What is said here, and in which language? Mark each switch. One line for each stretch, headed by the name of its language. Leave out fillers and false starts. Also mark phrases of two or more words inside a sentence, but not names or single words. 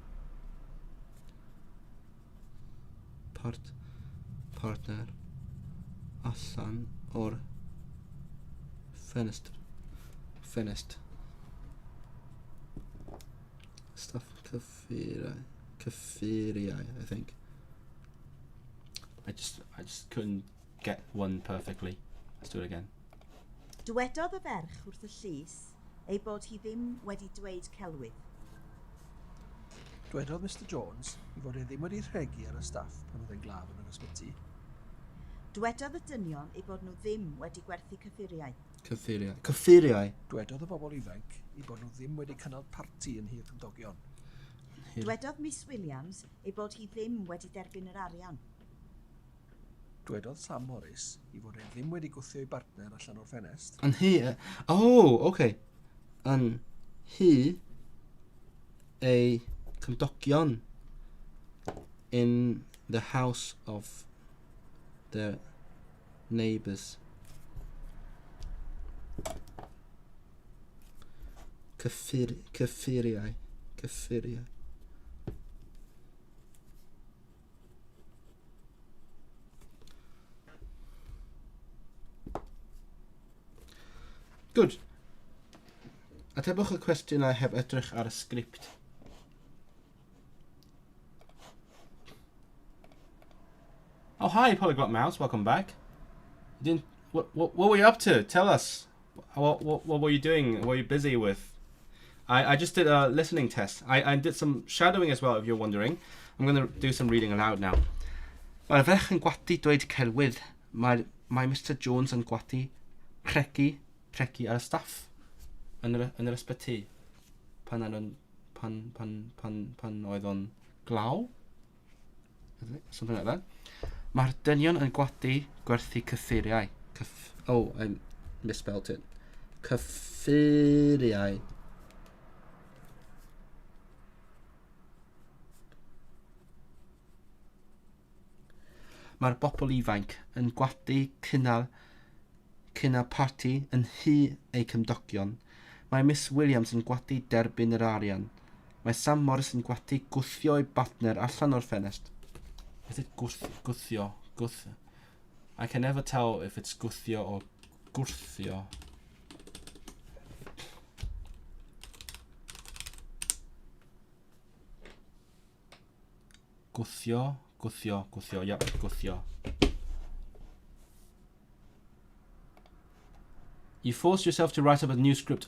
Welsh: Partner allan o'r ffenest.
English: Stuff
Welsh: cyffuriau,
English: I think. I just couldn't get one perfectly. Let's do it again.
Welsh: Dywedodd y ferch wrth y llys ei bod hi ddim wedi dweud celwydd. Dywedodd Mr Jones I fod e ddim wedi rhegi ar y staff pan oedd e'n glaf yn yr ysbyty. Dywedodd y dynion ei bod nhw ddim wedi gwerthu cyffuriau. Cyffuriau? Dywedodd y bobl ifanc I bod nhw ddim wedi cynnal parti yn hir cymdogion. Dywedodd Miss Williams ei bod hi ddim wedi derbyn yr arian. Dywedodd Sam Morris I fod e ddim wedi gwthio ei bartner allan o'r ffenest. Yn hi...
English: Oh, okay.
Welsh: Yn hi ei cymdogion
English: in the house of their neighbours.
Welsh: Cyffuriau.
English: Good.
Welsh: Atebwch y cwestiynau heb edrych ar y sgript.
English: Oh, hi, Polyglot Mouse. Welcome back. You didn't. What were you up to? Tell us. What were you doing? What were you busy with? I just did a listening test. I did some shadowing as well, if you're wondering. I'm going to do some reading aloud now.
Welsh: Mae'r ferch yn gwadu dweud celwydd. Mae Mr Jones yn gwadu pregi ar y staff yn yr ysbyty pan oedd o'n glaw.
English: Something like that.
Welsh: Mae'r dynion yn gwadu gwerthu cyffuriau.
English: Oh, I misspelled it. Cyffuriau.
Welsh: Mae'r bobl ifanc yn gwadu cynnal parti yn hi ei cymdogion. Mae Miss Williams yn gwadu derbyn yr arian. Mae Sam Morris yn gwadu gwthio ei bartner allan o'r ffenest.
English: Is it gwthio? I can never tell if it's gwthio or gwthio.
Welsh: Gwthio.
English: Yep, gwthio. You forced yourself to write up a new script.